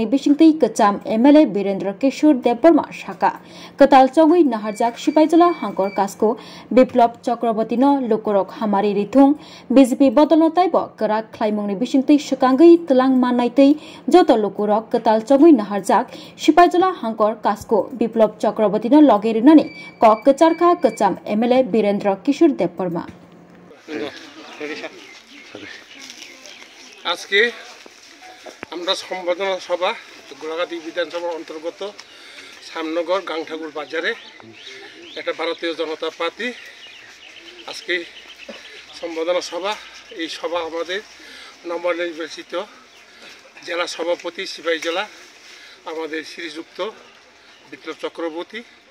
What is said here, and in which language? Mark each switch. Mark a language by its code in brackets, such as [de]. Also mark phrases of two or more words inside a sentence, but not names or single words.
[trp] बिसिंगतै कचाम एमएलए बीरेन्द्र किशोर देवबर्मा शाखा कताल चंगै नाहरजाक सिपाइजला हांकर कास्को बिप्लब चक्रवर्ती न लोकरक हामारी रिथुं बीजेपी बदलनो ताइब कराक खलाइमुंगनि बिसिंगतै सकांगै तलांग माननायतै जत लोकरक कताल चंगै नाहरजाक सिपाइजला हांकर कास्को बिप्लब चक्रवर्ती न लगेरिनानि क कचारखा कचाम एमएलए बीरेन्द्र किशोर देवबर्मा [bn] আজকে আমরা সম্বোধনা সভা গোলাঘাট বিধানসভার অন্তর্গত শ্যামনগর গাংঠাকুর বাজারে একটা ভারতীয় জনতা পার্টি আজকে সম্বোধনা সভা এই সভা আমাদের নবনির্বাচিত জেলা সভাপতি সিপাহী জেলা আমাদের শ্রীযুক্ত বিপ্লব চক্রবর্তী